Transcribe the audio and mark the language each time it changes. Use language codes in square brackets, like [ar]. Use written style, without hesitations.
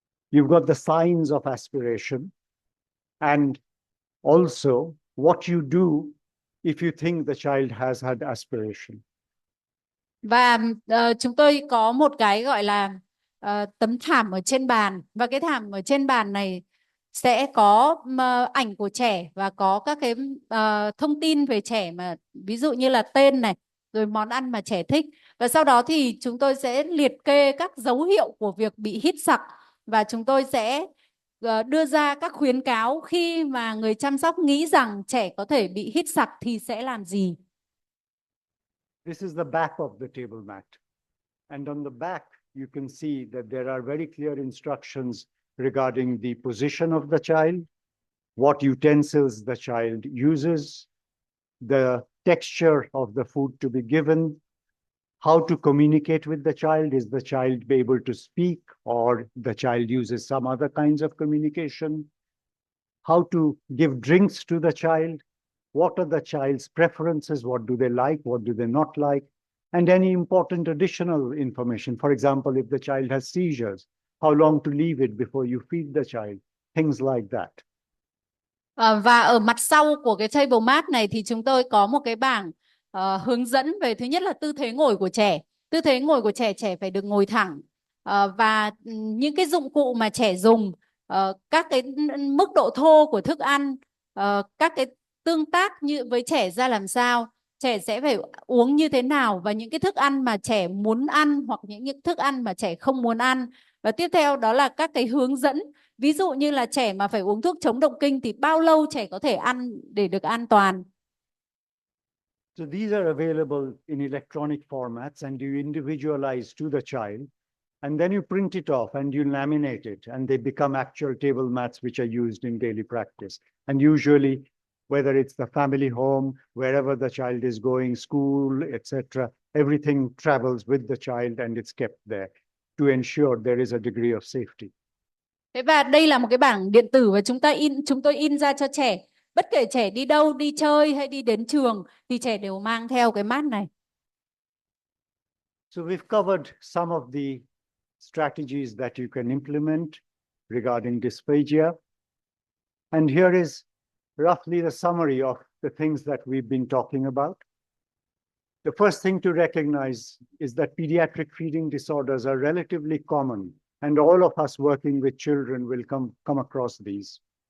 [en] You've got the signs of aspiration, and also what you do if you think the child has had aspiration. [vi] Và chúng tôi có một cái gọi là tấm thảm ở trên bàn, và cái thảm ở trên bàn này sẽ có ảnh của trẻ và có các cái thông tin về trẻ, mà ví dụ như là tên này, rồi món ăn mà trẻ thích. Và sau đó thì chúng tôi sẽ liệt kê các dấu hiệu của việc bị hít sặc, và chúng tôi sẽ đưa ra các khuyến cáo khi mà người chăm sóc nghĩ rằng trẻ có thể bị hít sặc thì sẽ làm gì. [en] This is the back of the table mat. And on the back, you can see that there are very clear instructions regarding the position of the child, what utensils the child uses, the texture of the food to be given, how to communicate with the child. Is the child able to speak, or the child uses some other kinds of communication? How to give drinks to the child. What are the child's preferences? What do they like? What do they not like? And any important additional information. For example, if the child has seizures, how long to leave it before you feed the child? Things like that. [vi] Và ở mặt sau của cái [en] table mat [vi] này thì chúng tôi có một cái bảng hướng dẫn về, thứ nhất là tư thế ngồi của trẻ. Tư thế ngồi của trẻ, trẻ phải được ngồi thẳng. Và những cái dụng cụ mà trẻ dùng, các cái mức độ thô của thức ăn, các cái tương tác như với trẻ ra làm sao, trẻ sẽ phải uống như thế nào, và những cái thức ăn mà trẻ muốn ăn hoặc những thức ăn mà trẻ không muốn ăn. Và tiếp theo đó là các cái hướng dẫn. Ví dụ như là trẻ mà phải uống thuốc chống động kinh thì bao lâu trẻ có thể ăn để được an toàn. [en] So these are available in electronic formats, and you individualize to the child, and then you print it off and you laminate it, and they become actual table mats which are used in daily practice. And usually, whether it's the family home, wherever the child is going, school, etc., everything travels with the child and it's kept there to ensure there is a degree of safety. [vi] Thế và đây là một cái bảng điện tử và chúng tôi in ra cho trẻ. Bất kể trẻ đi đâu, đi chơi hay đi đến trường thì trẻ đều mang theo cái mat này. [en] So we've covered some of the strategies that you can implement regarding dysphagia. And here is roughly the summary of the things that we've been talking about. The first thing to recognize is that pediatric feeding disorders are relatively common, and all of us working with children will come across these.